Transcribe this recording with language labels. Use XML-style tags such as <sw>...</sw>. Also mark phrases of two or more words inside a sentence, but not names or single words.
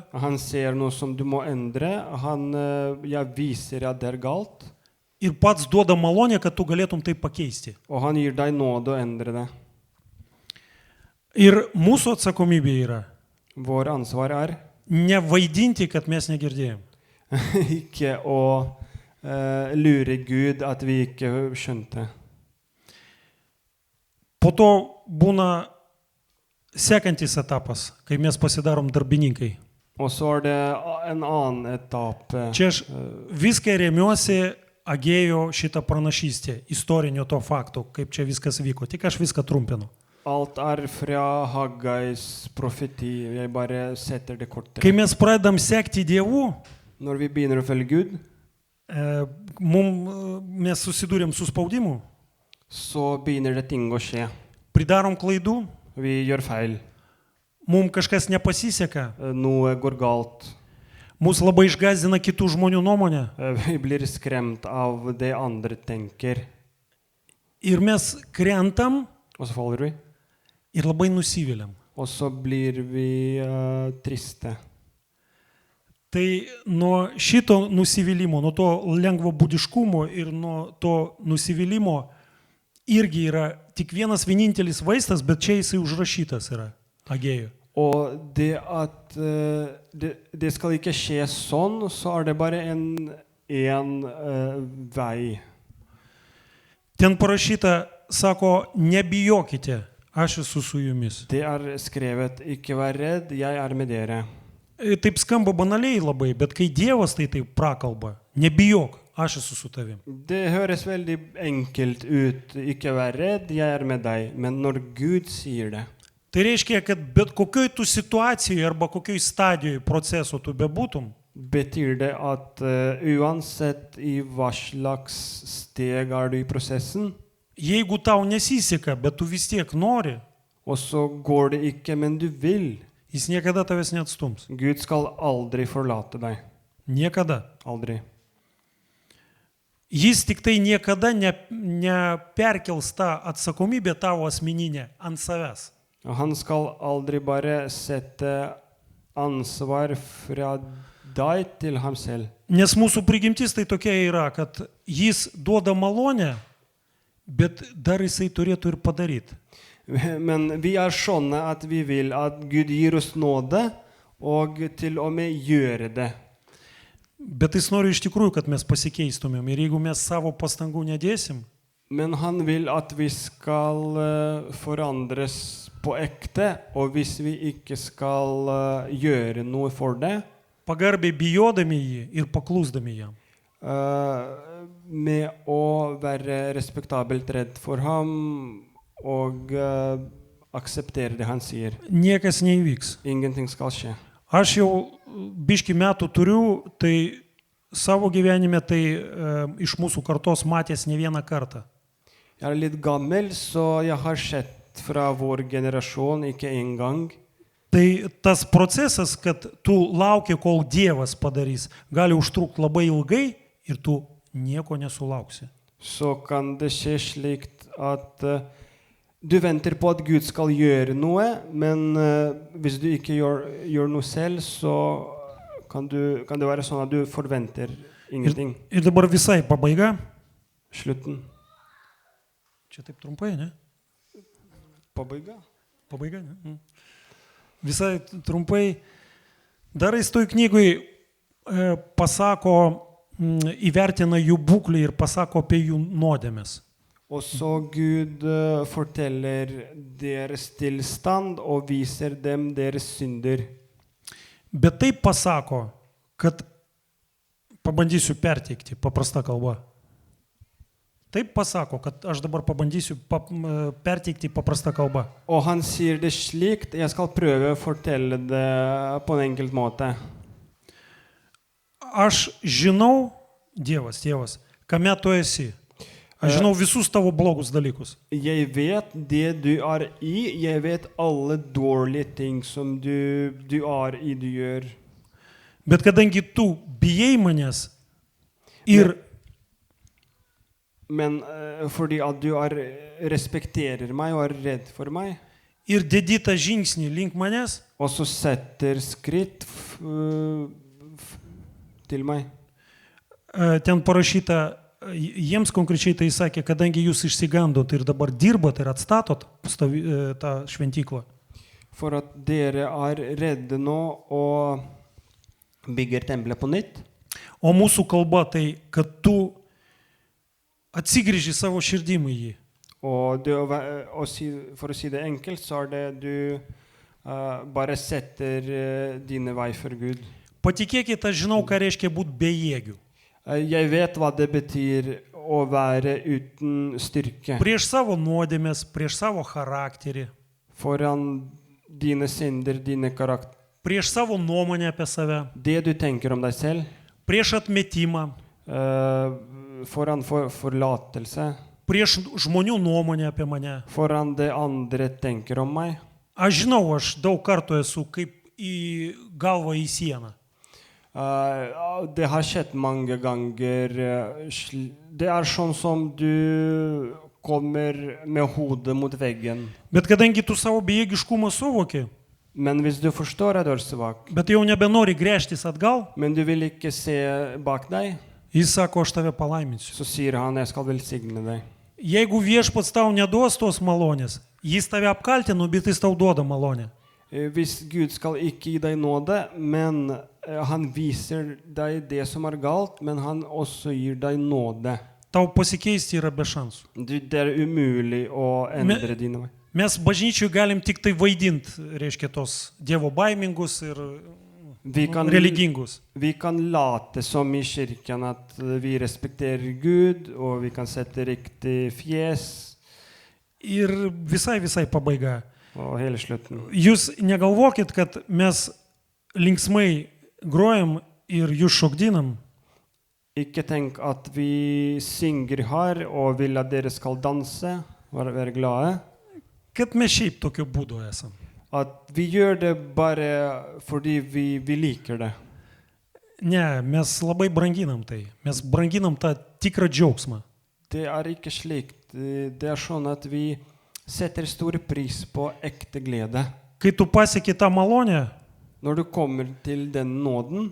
<no>han ser noe som du må endre, han viser at det galt,</no> <lt>Ir pats duoda malonę, kad tu galėtum tai pakeisti.</lt> <no>og han gir deg nåde å endre det.</no> <lt>Ir mūsų atsakomybė yra</lt> <no>Vår ansvar</no> <lt>nevaidinti, kad mes negirdėjom.</lt> <no>ikke å lure Gud at vi ikke skjønte.</no> <lt>Po to būna sekantis etapas, kai mes pasidarom darbininkai.</lt> <no>Og så det en annen etappe.</no> <lt>Čia aš viską remiuosi Agėjo šitą pranašystę, istorinio to fakto, kaip čia viskas vyko. Tik aš viską trumpinu.</lt> <no>Alt fra Haggais profeti. Jeg bare setter det kortere.</no> <lt>Kai mes pradedam sekti Dievu,</lt> <no>Når vi begynner å følge Gud,</no> <lt>mes susidūrėm su spaudimu,</lt> <no>så begynner det ting å skje.</no> <lt>pridarom klaidų,</lt> <no>Vi gjør feil.</no> <lt>mums kažkas nepasiseka,</lt> <no>Noe går galt.</no> <lt>mus labai išgąsdina kitų žmonių nuomonė</lt> <no>Vi blir skremt av det andre tenker.</no> <lt>ir mes krentam</lt> <no>Og så faller vi.</no> <lt>ir labai nusiviliam.</lt> <no>Og så blir vi triste.</no> <lt>Tai nuo šito nusivylimo, nuo to lengvabūdiškumo ir nuo to nusivylimo irgi yra tik vienas vienintelis vaistas, bet čia jisai užrašytas yra Agėjo.</lt> <no>Og det at det skal ikke skje sånn, så det bare en vei.</no> <lt>Ten parašyta, sako, nebijokite, aš esu su jumis.</lt> <no>Det skrevet, ikke vær redd, jeg med dere.</no> <lt>Taip skamba banaliai labai, bet kai Dievas tai taip prakalba, nebijok, aš esu su tavim.</lt> <no>Det høres veldig enkelt ut, ikke vær redd, jeg med deg. Men når Gud sier det,</no> <lt>Tai reiškia, kad bet kokioj tu situacijoje arba kokioj stadijoje proceso tu bebūtum,</lt> <no>betyr det at uansett i hva slags steg du i prosessen,</no> <lt>jeigu tau nesiseka, bet tu vis tiek nori,</lt> <no>og så går det ikke, men du vil,</no> <lt>jis niekada tavęs neatstums.</lt> <no>Gud skal aldri forlate deg.</no> <lt>Niekada.</lt> <no>Aldri.</no> <lt>Jis tik tai niekada neperkels tą atsakomybę tavo asmeninę ant savęs.</lt> <no>Og han skal aldri bare sette ansvar fra deg til ham selv.</no> <lt>Nes mūsų prigimtis tai tokia yra, kad jis duoda malonę, bet dar jisai turėtų ir padaryti.</lt> <no>Men vi sånne at vi vil at Gud gir oss nåde, og til og med gjøre det.</no> <lt>Bet jis nori iš tikrųjų, kad mes pasikeistumėm. Ir jeigu mes savo pastangų nedėsim,</lt> <no>Men han vil at vi skal forandres på ekte, og hvis vi ikke skal gjøre noe for det,</no> <lt>pagarbiai bijodami jį ir paklusdami jam.</lt> <no>med å være respektabelt redd for ham og akseptere det han sier.</no> <lt>Niekas neįvyks.</lt> <no>Ingenting skal skje.</no> <lt>Aš jau biški metų turiu, tai savo gyvenime tai iš mūsų kartos matęs ne vieną kartą.</lt> <no>Jeg er litt gammel, så jeg har sett fra vår generasjon ikke en gang.</no> <lt>Tai tas procesas, kad tu lauki, kol Dievas padarys, gali užtrukti labai ilgai ir tu nieko nesulauksi.</lt> <no>Så kan det skje slik at du venter på at Gud skal gjøre noe, men hvis du ikke gjør noe selv, så kan det være sånn at du forventer ingenting.</no> <lt>Ir dabar visai pabaiga.</lt> <no>Slutten.</no> <lt>Čia taip trumpai, ne? Pabaiga. Pabaiga, ne? Visai trumpai. Dar jis toj knygui pasako, įvertina jų būklę ir pasako apie jų nuodėmes.</lt> <no>Og så Gud forteller deres tilstand og viser dem deres synder.</no> <lt>Bet taip pasako, kad pabandysiu perteikti paprasta kalba. Taip pasako, kad aš dabar pabandysiu perteikti paprasta kalba.</lt> <no>Og han sier det slik, jeg skal prøve å fortelle det på en enkelt måte.</no> <lt>Aš žinau, Dievas, kame tu esi. Aš žinau visus tavo blogus dalykus.</lt> <no>Jeg vet det du er i, jeg vet alle dårlige ting som du er i, du gjør.</no> <lt>Bet kadangi tu bijai manęs ir</lt> <no>Men fordi at du respekterer meg og er redd for meg,</no> <lt>ir dedi tą žingsnį link manęs,</lt> <no>og så setter skritt til meg.</no> <lt>Ten parašyta, jiems konkrečiai tai sakė, kadangi jūs išsigandot ir dabar dirbat ir atstatot tą šventyklą.</lt> <no>For at dere er redde nå og bygger tempelet på nytt.</no> <lt>O mūsų kalba tai, kad tu atsigrįži savo širdimą į jį.</lt> <no>Og for å si det enkelt, så er det du bare setter dine vei for Gud.</no> <lt>Patikėkit, aš žinau, ką reiškia būti bejėgiu.</lt> <no>Jeg vet hva det betyr å være uten styrke.</no> <lt>Prieš savo nuodėmes, prieš savo charakterį,</lt> <no>Foran dine synder, dine karakter.</no> <lt>prieš savo nuomonę apie save,</lt> <no>Det du tenker om deg selv.</no> <lt>prieš atmetimą,</lt> <no>Foran forlatelse.</no> <lt>prieš žmonių nuomonę apie mane.</lt> <no>Foran det andre tenker om meg.</no> <lt>Aš žinau, aš daug kartų esu kaip į galvą į sieną.</lt> <no>Det har skjedd mange ganger. Det er sånn som du kommer med hodet mot veggen.</no> <lt>Bet kadangi tu savo bejėgiškumą suvoki,</lt> <no>Men hvis du forstår at du er svak,</no> <lt>bet jau nebenori gręžtis atgal,</lt> <no>men du vil ikke se bak deg,</no> <lt>jis sako, aš tave palaiminsiu.</lt> <no>så sier han, jeg skal velsigne deg.</no> <lt>Jeigu viešpats tau neduos tos malonės, jis tave apkaltino, bet jis tau duoda malonę.</lt> <no>Hvis Gud skal ikke gi deg nåde, men han viser deg det som er galt, men han også gir deg nåde.</no> <lt>Tau pasikeisti yra be šansų.</lt> <no>Det er umulig å endre dine vei.</no> <lt>Mes bažnyčiui galim tik tai vaidinti, reiškia, tos dievo baimingus ir religingus.</lt> <no>Vi kan late som i kirken at vi respekterer Gud, og vi kan sette riktig fjes.</no> <lt>Ir visai pabaiga.</lt> <no>Og hele slutten.</no> <lt>Jūs negalvokit, kad mes linksmai grojam ir jūs šokdinam.</lt> <no>Ikke tenk at vi synger her og vil at dere skal danse og være glade.</no> <lt>Kad mes šiaip tokiu būdu esam.</lt> <no>At vi gjør det bare fordi vi liker det.</no> <lt>Ne, mes labai branginam tai. Mes branginam tą tikrą džiaugsmą.</lt> <no>Det er ikke slik. Det er sånn at vi setter stor pris på ekte glede.</no> <lt>Kai tu pasieki tą malonę,</lt> <no>Når du kommer til den nåden</no>